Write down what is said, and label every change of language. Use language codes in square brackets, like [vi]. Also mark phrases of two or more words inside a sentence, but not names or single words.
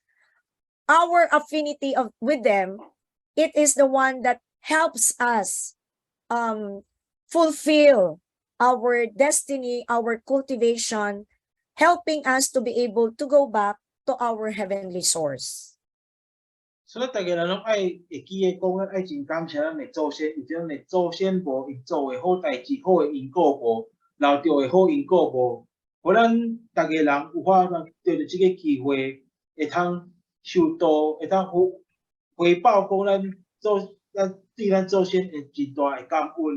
[en] Our affinity with them, it is the one that helps us fulfill our destiny, our cultivation, helping us to be able to go back to our heavenly source. [nan] 所以大家人拢爱会记得讲，咱爱真感谢咱的祖先，有种的祖先无因做的好代志、好的因果无，留着的好因果无，互咱大家人有法得着即个机会，会通受到，会通回报讲咱对咱祖先会真大的感恩。